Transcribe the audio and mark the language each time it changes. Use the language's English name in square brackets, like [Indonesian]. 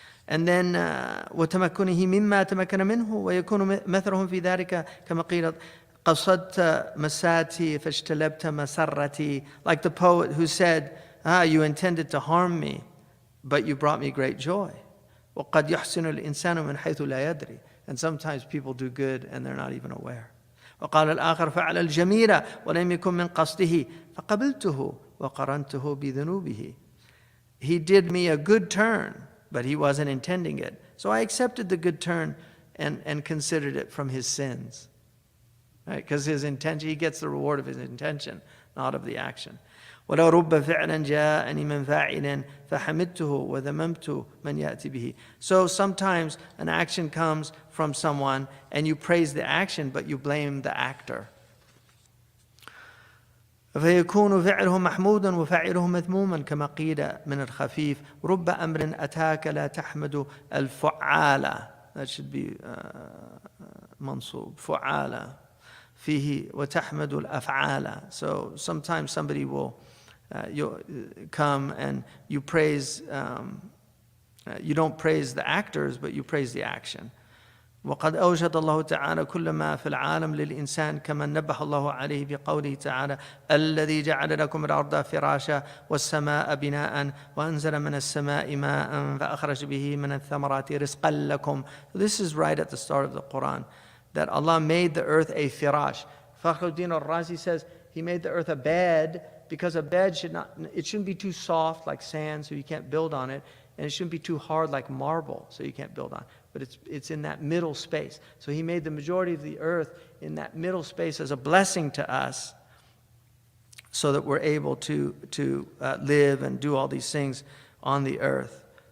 [English] And then [Arabic] وَتَمَكُّنِهِ مِمَّا تَمَكَّنَ مِنْهُ وَيَكُونُ مَثَرُهُم فِي ذَلِكَ كَمَا قِيلَ قَصَدْتَ مَسَاتِي فَاجْتَلَبْتَ مَسَرَّتِي, [English] like the poet who said, you intended to harm me, but you brought me great joy. [Arabic] وَقَدْ يُحْسِنُ الْإِنسَانُ مِنْ حَيْثُ لَا يَدْرِي, [English] and sometimes people do good and they're not even aware. [Arabic] وقال الآخر فعل الجميل ولم يكن من قصده فقبلته وقرنته بذنوبه. [English] He did me a good turn, but he wasn't intending it. So I accepted the good turn and considered it from his sins. Right? Because his intention, he gets the reward of his intention, not of the action. [Arabic] وَلَوْ رُبَّ فِعْلًا جَاءَنِي مِنْ فَاعِلٍ فَحَمِدْتُهُ وَذَمَمْتُ مَنْ يَأْتِ بِهِ. [English] So sometimes an action comes from someone and you praise the action, but you blame the actor. [Arabic] فيكون فعله محمودا وفاعله مذموما كما قيل من الخفيف رب أمر أتاك لا تحمد الفعالة. [English] That should be [Arabic] منصوب فعالة فيه وتحمد الأفعال. [English] So sometimes somebody will you'll come and you praise you don't praise the actors, but you praise the action. [Arabic] وقد أوجد الله تعالى كل ما في العالم للإنسان كما نبه الله عليه بقوله تعالى الذي جعل لكم الأرض فراشا والسماء بناء وأنزل من السماء ماء فأخرج به من الثمرات رزقا لكم. [English] This is right at the start of the Qur'an, that Allah made the earth a firash. Fakhruddin al-Razi says He made the earth a bed because a bed shouldn't be too soft like sand, so you can't build on it, and it shouldn't be too hard like marble, so you can't build on it. But it's in that middle space. So He made the majority of the earth in that middle space as a blessing to us, so that we're able to live and do all these things on the earth.